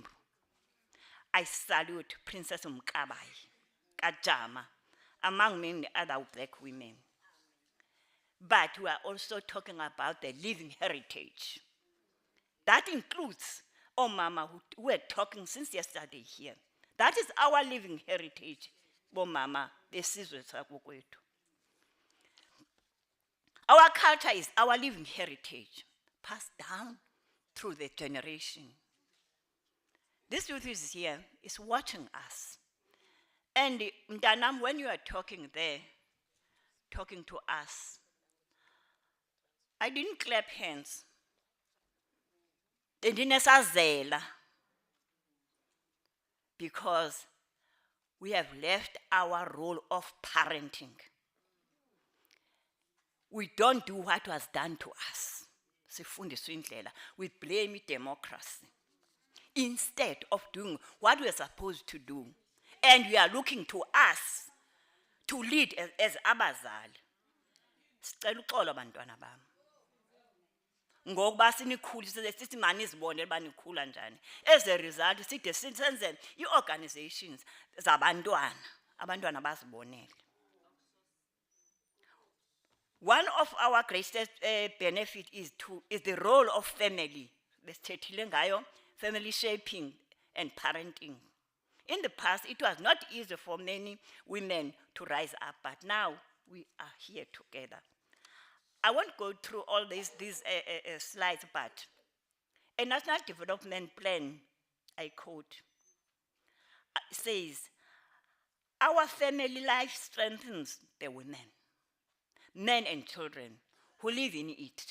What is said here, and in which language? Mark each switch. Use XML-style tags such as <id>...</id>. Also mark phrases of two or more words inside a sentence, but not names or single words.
<en>I salute Princess Mkabai, Kajama, among many other black women. But we are also talking about the living heritage. That includes Mama who were talking since yesterday here. That is our living heritage,</en> <zu>Mama, besizwe sakokwethu.</zu> <en>Our culture is our living heritage, passed down through the generation. This youth is here, is watching us. And Mdanam, when you are talking there, talking to us, I didn't clap hands. Because we have left our role of parenting. We don't do what was done to us.</en> <zu>Sifundiswa indlela.</zu> <en>We blame democracy instead of doing what we are supposed to do. And we are looking to us to lead as abazali.</en> <zu>Sicela uxolo bantwana bami. Ngokuba sinikhulise sithi manizibone banikhula njani.</zu> <en>As a result</en> <zu>side senze i-organizations zabantwana, abantwana bazibonele.</zu> <en>One of our greatest benefit is the role of family.</en> <zu>Besithethile ngayo,</zu> <en>family shaping and parenting. In the past, it was not easy for many women to rise up, but now we are here together. I won't go through all these slides, but a national development plan, I quote, says, our family life strengthens the women, men and children who live in it.</en>